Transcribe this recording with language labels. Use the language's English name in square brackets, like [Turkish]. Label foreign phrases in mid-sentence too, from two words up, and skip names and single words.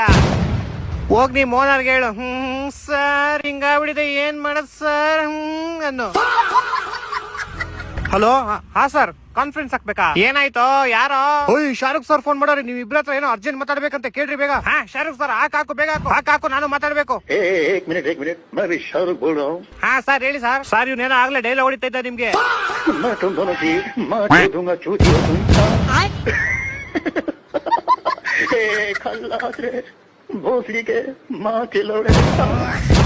[Kannada] ಹೋಗ್ ನೀ ಮೋನರ್ಗೆ ಹೇಳು. ಸರ್ ಹಿಂಗಾಗ್ಬಿಡಿದೆ, ಏನ್ ಮಾಡದ್ ಸರ್ ಅನ್ನು. ಹಲೋ, ಹಾ ಸರ್, ಕಾನ್ಫರೆನ್ಸ್ ಹಾಕ್ಬೇಕಾ? ಏನಾಯ್ತು? ಯಾರೋ? ಓಯ್ ಶಾರುಖ್ ಸರ್ ಫೋನ್ ಮಾಡೋರಿ, ನೀವ್ ಇಬ್ರ ಹತ್ರ ಏನೋ ಅರ್ಜೆಂಟ್ ಮಾತಾಡ್ಬೇಕಂತ ಕೇಳ್ರಿ ಬೇಗ. ಹಾ ಶಾರುಖ್ ಸರ್ ಹಾಕು ಬೇಗ ಹಾಕು, ನಾನು ಮಾತಾಡ್ಬೇಕು. [Hindi] एक मिनट मैं भी शाहरुख बोल रहा हूँ. [Kannada] ಹಾ ಸರ್ ಹೇಳಿ ಸರ್. ಸರ್ ಇವ್ನೇನೋ ಆಗ್ಲೇ ಡೈಲಾಗ್ ಹೊಡಿತಾ ಇದ್ದ ನಿಮ್ಗೆ. [Hindi] मैं तुम दोनों की माँ दे दूंगा चूती हो तुम. खल्लास रे भोसड़ी के माँ के लौड़े.